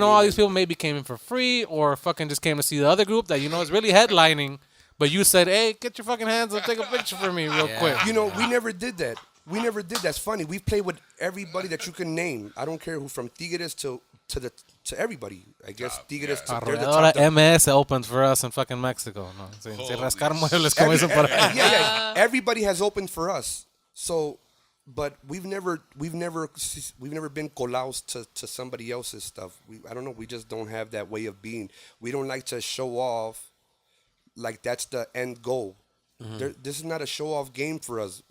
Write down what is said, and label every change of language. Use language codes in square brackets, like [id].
[en] know, all these people maybe came in for free or fucking just came to see the other group that you know is really headlining. But you said, "Hey, get your fucking hands up, take a picture for me real quick." You know, we never did that. We never did. That's funny. We played with everybody that you can name. I don't care who, from Tigres to everybody. I guess Tigres. They're the Arrolladora top. MS opens for us in fucking Mexico. [es] No, sin rascar muebles, como dicen por ahí. [en] Yeah. Everybody has opened for us. So, but we've never been colados to somebody else's stuff. I don't know. We just don't have that way of being. We don't like to show off. Like that's the end goal. This is not a show-off game for us.